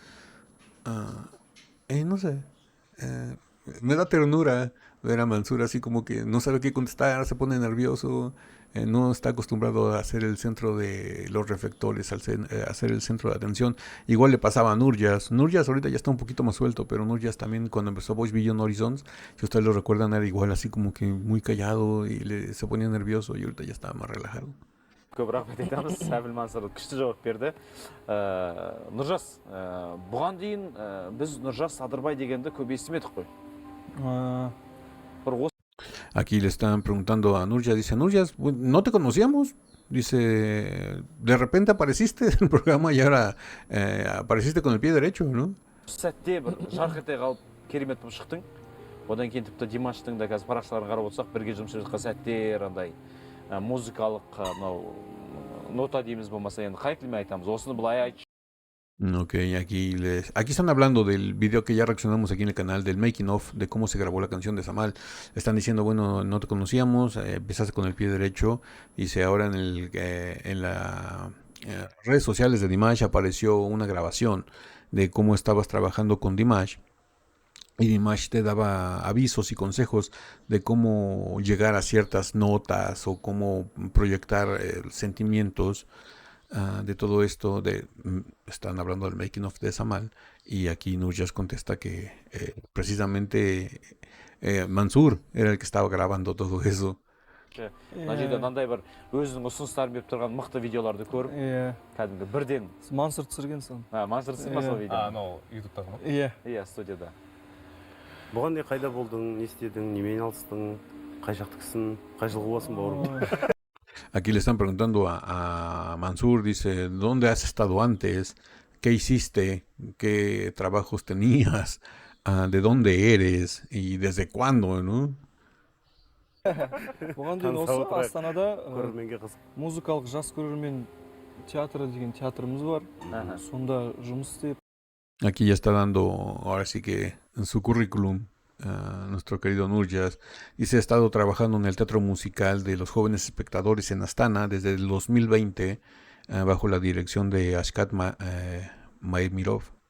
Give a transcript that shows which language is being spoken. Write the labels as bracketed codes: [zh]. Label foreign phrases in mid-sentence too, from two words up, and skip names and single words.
[es] No sé, me da ternura ver a Mansur así como que no sabe qué contestar, se pone nervioso, no está acostumbrado a ser el centro de los reflectores, a ser el centro de atención. Igual le pasaba a Nurjas. Nurjas ahorita ya está un poquito más suelto, pero Nurjas también cuando empezó Voice Beyond Horizons, si ustedes lo recuerdan, era igual así como que muy callado y se ponía nervioso y ahorita ya estaba más relajado. [kk] Көп рахмет айтамыз. Сәбіл Мансұр күшті жауап берді. Нұржас, бұған дейін біз Нұржас Садырбай дегенді көп естімедік қой. Бір [es] Aquí le están preguntando a Nurjas, dice, Nurjas, ¿no te conocíamos? Dice, de repente apareciste en el programa y ahora apareciste con el pie derecho, ¿no? [kk] сәтте бір жарқ ете қалып керемет болып шықтың. Одан кейін тіпті Димаштың да қазір парақшаларын қарап отырсақ, бірге жұмыс жасап жатқан сәттер, андай музыкалық нота дейміз болмаса енді қай тілмен айтамыз. Осыны былай айтшы. [es] Ok, aquí están hablando del video que ya reaccionamos aquí en el canal, del [en] making of, [es] de cómo se grabó la canción de Samal. Están diciendo, bueno, no te conocíamos, empezaste con el pie derecho. Dice, ahora en las redes sociales de Dimash apareció una grabación de cómo estabas trabajando con Dimash. Y Dimash te daba avisos y consejos de cómo llegar a ciertas notas o cómo proyectar sentimientos. De todo esto, están hablando del [en] making of [es] de Samal, y aquí Nurjas contesta que precisamente Mansur era el que estaba grabando todo eso. [kk] Мына жерде мынандай бір өзінің ұсыныстарын беріп тұрған мықты видеоларды көріп, кәдімгі бірден Мансұр түсірген сон. Мансұр түсірген ба сол видеоны? Анау ютубтағы ма? Иә, студияда. Бұған дейін қайда болдың, не істедің, немен айналыстың, қай жақтыкісің, қай жылғы боласың бауырым? [es] Aquí le están preguntando a Mansur, dice, ¿dónde has estado antes? ¿Qué hiciste? ¿Qué trabajos tenías? ¿De dónde eres? ¿Y desde cuándo? ¿No? [kk] Бұған дейін осы Астанада музыкалық жас көрермен театры деген театрымыз бар. Сонда жұмыс істеп. [es] Aquí ya está dando, ahora sí que en su currículum, nuestro querido Nurjas. Dice, ha estado trabajando en el teatro musical de los jóvenes espectadores en Astana desde el 2020 bajo la dirección de Ashkat Maemirov.